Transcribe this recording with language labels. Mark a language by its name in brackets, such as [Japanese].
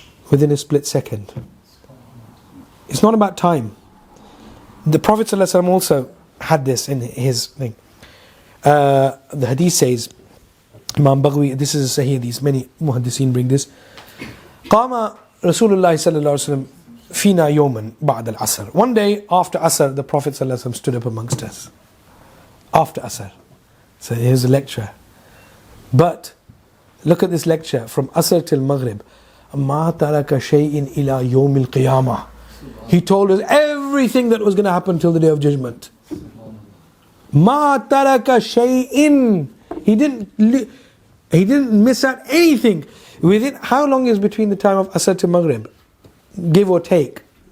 [English] within a split second. It's not about time. The Prophet ﷺ also had this in his thing. The hadith says, Imam Baghawi, this is a Sahih hadith, many muhaddiseen bring this. [Arabic] قام رسول الله صلى الله عليه وسلم فينا يوما بعد العصر. [English] One day after Asr, the Prophet ﷺ stood up amongst us. After Asr. So here's a lecture. But look at this lecture from Asr till Maghrib. [Arabic] ما ترك شيء إلى يوم القيامة. [English] He told us everything that was going to happen till the day of judgment. [Arabic] ما ترك شيء. [English] He didn't miss out anything. Within how long is between the time of Asr to Maghrib? Give or take.